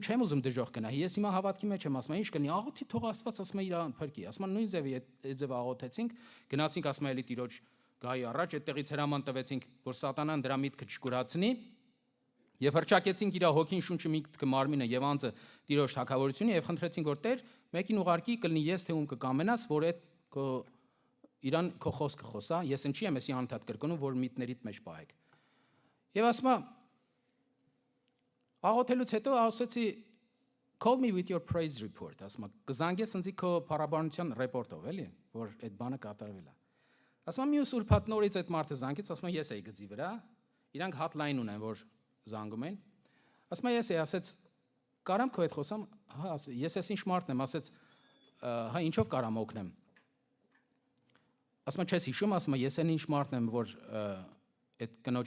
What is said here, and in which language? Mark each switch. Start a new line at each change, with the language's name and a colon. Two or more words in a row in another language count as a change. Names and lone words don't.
Armenian: չեմ ուզում դժոխք գնա։ Ես հիմա հավատքի մեջ եմ, ասում է ինչ կնի, աղոթի թող Աստված, ասում է իրան փրկի։ Ասում է նույն ձևի այդ ձև աղոթեցինք, գնացինք, ասում է էլի Տիրոջ գահի առաջ, այդտեղից հրաման տվեցինք, որ սատանան դրա միտքը չկուրացնի։ Եվ հրճակեցինք իր հոգին, շունչը, միտքը, մարմինը եւ անձը Տիրոջ թագավորությունը եւ խնդրեցինք որ Տեր մեկին ուղարկի կլինի ես թե ում կկամենաս որ այդ քո իրան քո խոսքը խոսա ես ինչի եմ էսի անընդհատ կրկնում որ միտներիդ մեջ պահեք եւ ասում աղոթելուց հետո ասեցի
English: call me with your praise report
Armenian: ասում կզանգես ինձ քո փառաբանության ռեպորտով էլի որ այդ բանը կատարվել է ասում մյուս ուրբաթ նորից այդ մարդը զանգեց ասում ես էի գծի վրա իրանք hotline ունեն որ զանգում են, ասում ես ասեց, կարամ քո հետ խոսամ, հա, ես ես ինչ մարդն եմ, ասեց, հա, ինչով կարամ օգնեմ, ասում չես հիշում, ասում ես այն ինչ մարդն եմ, որ այդ կնոջ